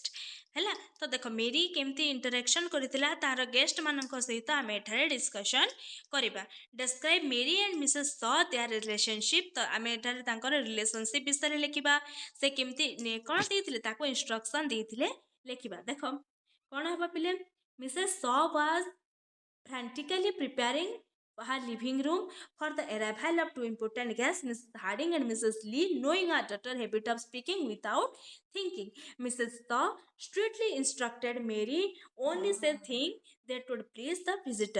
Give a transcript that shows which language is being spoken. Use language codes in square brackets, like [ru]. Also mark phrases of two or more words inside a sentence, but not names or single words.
[or] ହେଲା ତ ଦେଖ ମେରି କେମିତି ଇଣ୍ଟରାକ୍ସନ୍ କରିଥିଲା ତାର ଗେଷ୍ଟମାନଙ୍କ ସହିତ ଆମେ ଏଠାରେ ଡିସ୍କସନ୍ କରିବା। [en] Describe Mary and Mrs S their relationship. [or] ତ ଆମେ ଏଠାରେ ତାଙ୍କର ରିଲେସନସିପ୍ ବିଷୟରେ ଲେଖିବା ସେ କେମିତି କ'ଣ ଦେଇଥିଲେ ତାକୁ ଇନଷ୍ଟ୍ରକ୍ସନ୍ ଦେଇଥିଲେ ଲେଖିବା। ଦେଖ କ'ଣ ହେବ ପିଲେ [en] Mrs S was frantically preparing her living room for the arrival of two important guests, Mrs. Harding and Mrs. Lee. Knowing her daughter's habit of speaking without thinking, Mrs. Thaw strictly instructed Mary only say things that would please the visitor.